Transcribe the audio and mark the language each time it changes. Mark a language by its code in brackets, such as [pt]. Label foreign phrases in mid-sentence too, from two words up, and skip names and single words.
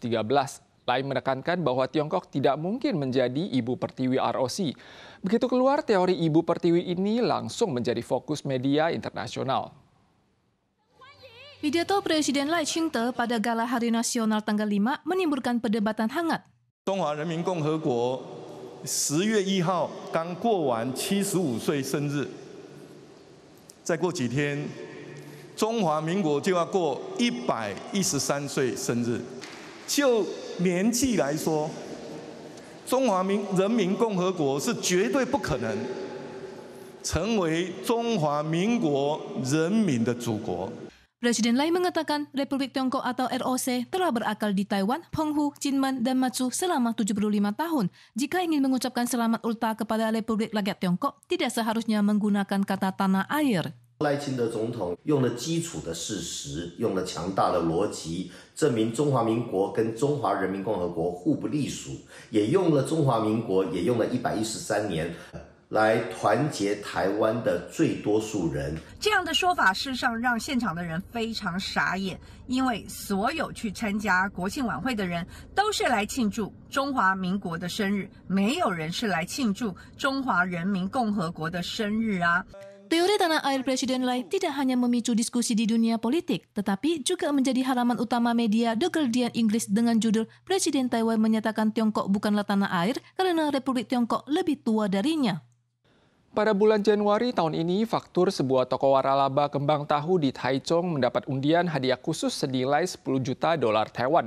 [id] Lai menekankan bahwa Tiongkok tidak mungkin menjadi ibu pertiwi ROC. Begitu keluar teori ibu pertiwi ini langsung menjadi fokus media internasional. Pidato Presiden Lai Ching-te pada Gala Hari Nasional tanggal 5 menimbulkan perdebatan hangat. [zh] 中华人民共和国10月1号刚过完75岁生日，再过几天，中华民国就要过113岁生日。就年纪来说，中华人民共和国是绝对不可能成为中华民国人民的祖国。 [id] Presiden Lai mengatakan Republik Tiongkok atau ROC telah berakal di Taiwan, Penghu, Kinmen, dan Matsu selama 75 tahun. Jika ingin mengucapkan selamat ulta kepada Republik Rakyat Tiongkok, tidak seharusnya menggunakan kata tanah air. [zh] 赖清德总统用了基础的事实，用了强大的逻辑，证明中华民国跟中华人民共和国互不隶属，也用了中华民国，也用了113年。来团结台湾的最多数人，这样的说法事实上让现场的人非常傻眼，因为所有去参加国庆晚会的人都是来庆祝中华民国的生日，没有人是来庆祝中华人民共和国的生日啊。 [id] Teori tanah air Presiden Lai tidak hanya memicu diskusi di dunia politik, tetapi juga menjadi halaman utama media The Guardian Inggris dengan judul Presiden Taiwan menyatakan Tiongkok bukanlah tanah air karena Republik Tiongkok lebih tua darinya. Pada bulan Januari tahun ini, faktur sebuah toko waralaba kembang tahu di Taichung mendapat undian hadiah khusus senilai 10 juta dolar Taiwan.